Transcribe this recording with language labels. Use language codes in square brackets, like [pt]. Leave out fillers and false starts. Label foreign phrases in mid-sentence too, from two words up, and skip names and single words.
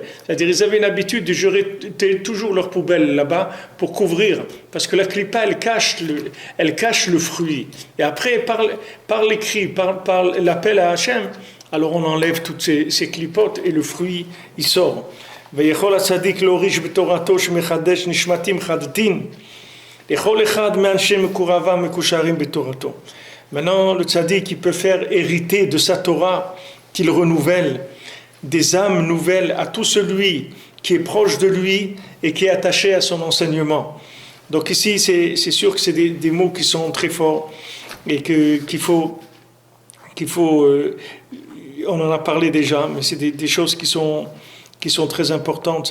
[fr] C'est-à-dire ils avaient une habitude de jeter toujours leurs poubelles là-bas pour couvrir, parce que la clipa, elle cache le fruit. Et après, par les cris, par l'appel à Hachem, alors on enlève toutes ces clipotes et le fruit, il sort. [he] ויכול הצדיק להוריש בתורתו שמחדש נשמתים חדתין לכל אחד מאנשי מקורביו מקושרים בתורתו. [fr] Maintenant, le tzaddik, il peut faire hériter de sa Torah qu'il renouvelle des âmes nouvelles à tout celui qui est proche de lui et qui est attaché à son enseignement. Donc ici, c'est sûr que c'est des mots qui sont très forts et qu'il faut on en a parlé déjà, mais c'est des choses qui sont très importantes.